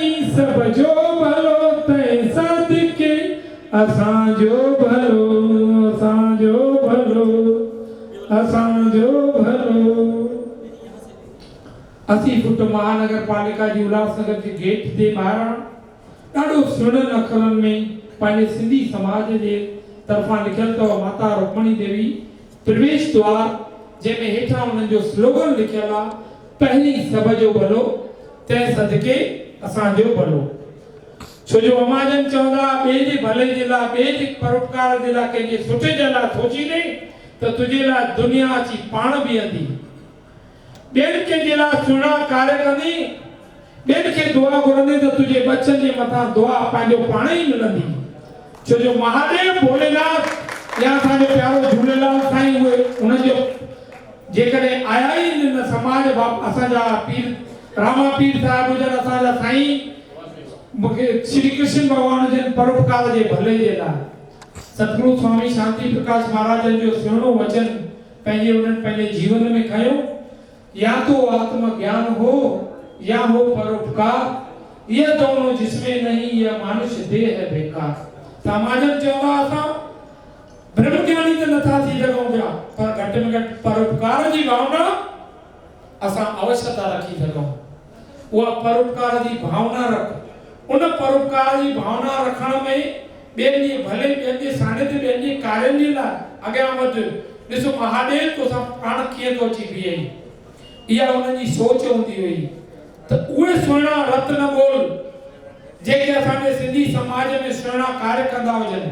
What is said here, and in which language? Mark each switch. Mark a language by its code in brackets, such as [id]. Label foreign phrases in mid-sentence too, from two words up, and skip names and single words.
[sd] सब जो भलो तै सदके असांजो भलो असांजो भलो असांजो भलो। 80 फुट महानगर पालिका जी उल्हासनगर के गेट ते ॿाहिरां ॾाढो सुहिणनि अखरनि में पंहिंजे सिंधी समाज जे तरफ़ां लिखियल अथव माता रुक्मणी देवी प्रवेश द्वार, जंहिंमें हेठां उन्हनि जो स्लोगन लिखियल आहे पहिरीं सब जो भलो तंहिं सदके असांजो भलो। छो जो अमाजन चवंदा ॿिए जे भले जे लाइ, ॿिए जे परोपकार जे लाइ, कंहिंजे सुठे जे लाइ सोचींदे त तुंहिंजे लाइ दुनिया अची पाण बीहंदी, ॿियनि खे जे लाइ सुहिणा कार्य कंदी, ॿियनि खे दुआ घुरंदी त तुंहिंजे बचनि जे मथां दुआ पंहिंजो पाण ई मिलंदी। छो जो महादेव भोलेनाथ या असांजो प्यारो झूलेलाल साईं उहे उनजो जेकॾहिं आया ई न समाज असांजा पीर रामा पीर साहिब हुजनि, असांजा साईं मूंखे श्री कृष्ण भगवान जे परोपकार जे भले जे लाइ सतगुरु स्वामी शांति प्रकाश महाराजन जो सुहिणो वचन पंहिंजे उन्हनि पंहिंजे जीवन में खयो, [hi] या तो आत्म ज्ञान हो या हो परोपकार, ये दोनों जिसमें नहीं ये मनुष्य देह है बेकार। [sd] समाजन चवंदा असां ब्रह्म ज्ञानी त नथा थी सघूं पिया, पर घटि में घटि परोपकार जी भावना असां अवश्य था रखी सघूं। उहा परोपकार जी भावना रख, उन परोपकार जी भावना रखण में ॿियनि जे भले, ॿियनि जे सानिध्य, ॿियनि जे कार्यनि जे लाइ अॻियां वधि। ॾिसो महादेव तोसां पाण कीअं थो अची बीहे, इहा उन्हनि जी सोच हूंदी हुई त उहे सुहिणा रत्न ॻोल्ह जेके असांजे सिंधी समाज में सुहिणा कार्य कंदा हुजनि।